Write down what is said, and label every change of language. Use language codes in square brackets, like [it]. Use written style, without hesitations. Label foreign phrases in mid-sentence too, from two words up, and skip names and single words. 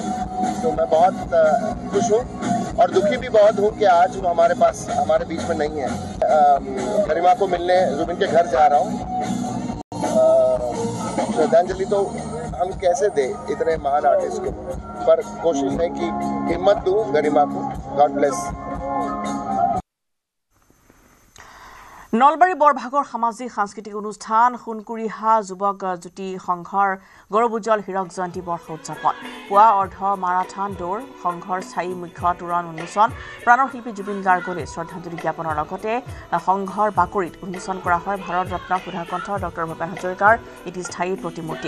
[hi] तो मैं बहुत खुश हूँ और दुखी भी बहुत हूँ कि आज वो हमारे बीच में नहीं है। गरिमा को मिलने जुबिन के घर जा रहा हूँ। श्रद्धांजलि तो हम कैसे दे इतने महान आर्टिस्ट को, पर कोशिश है कि हिम्मत दूं गरिमा को। [en] God bless. [as] নলবাৰী বৰভাগৰ সামাজিক সাংস্কৃতিক অনুষ্ঠান সোণকুৰিহা যুৱক জ্যোতি সংঘৰ গৌৰৱোজ্জ্বল হীৰক জয়ন্তী বৰ্ষ উদযাপন। পুৱা অৰ্ধ মাৰাথন দৌৰ, সংঘৰ স্থায়ী মুখ্য তোৰণ উন্মোচন, প্ৰাণৰ শিল্পী জুবিন গাৰ্গলৈ শ্ৰদ্ধাঞ্জলি জ্ঞাপনৰ লগতে সংঘৰ বাকৰিত উন্মোচন কৰা হয় ভাৰত ৰত্ন সুধাকণ্ঠ ডক্টৰ ভূপেন হাজৰিকাৰ এটি স্থায়ী প্ৰতিমূৰ্তি।